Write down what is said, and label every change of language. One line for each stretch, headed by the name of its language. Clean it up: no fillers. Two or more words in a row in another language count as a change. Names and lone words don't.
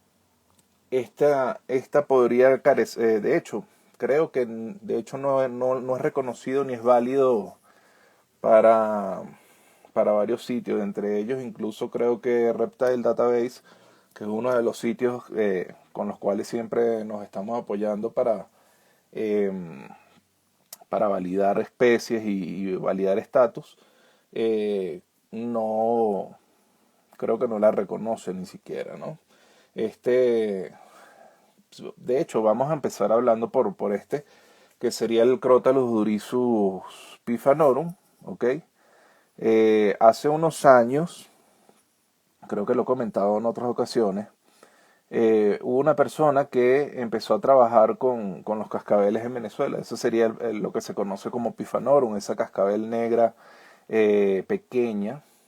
Spanish: esta podría carecer, de hecho, creo que de hecho no es reconocido ni es válido para, para varios sitios, entre ellos incluso creo que Reptile Database, que es uno de los sitios con los cuales siempre nos estamos apoyando em, para validar especies y validar estatus, no, creo que no la reconoce ni siquiera, ¿no? Este, de hecho, vamos a empezar hablando por este, que sería el Crotalus durisus pifanorum, ¿ok? Hace unos años, creo que lo he comentado en otras ocasiones, hubo una persona que empezó a trabajar con los cascabeles en Venezuela. Eso sería lo que se conoce como Pifanorum, esa cascabel negra pequeña.